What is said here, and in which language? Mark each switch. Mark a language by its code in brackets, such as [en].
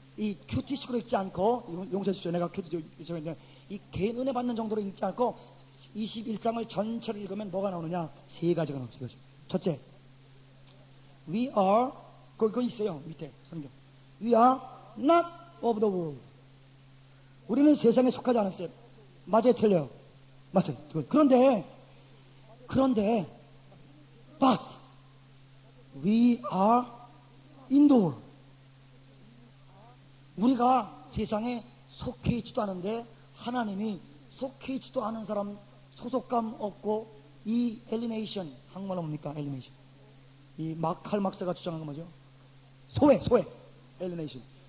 [ko] 이 큐티식으로 읽지 않고, 용서해 주십시오. 내가 큐티식으로 읽는데, 이 개인 은혜 받는 정도로 읽지 않고 21장을 전체를 읽으면 뭐가 나오느냐? 세 가지가 나옵니다. 첫째, [en] we are, [ko] 그거 있어요. 밑에 성경. [en] We are not of the world. [ko] 우리는 세상에 속하지 않았어요. 맞아요, 틀려요? 맞아요. 그런데 [en] but we are in the world. [ko] 우리가 세상에 속해 있지도 않은데 하나님이 속해 있지도 않은 사람 소속감 없고, 이 alienation, 한국말로 뭡니까? [en] alienation. [ko] 이 칼 막스가 주장한 거 뭐죠? 소외 alienation.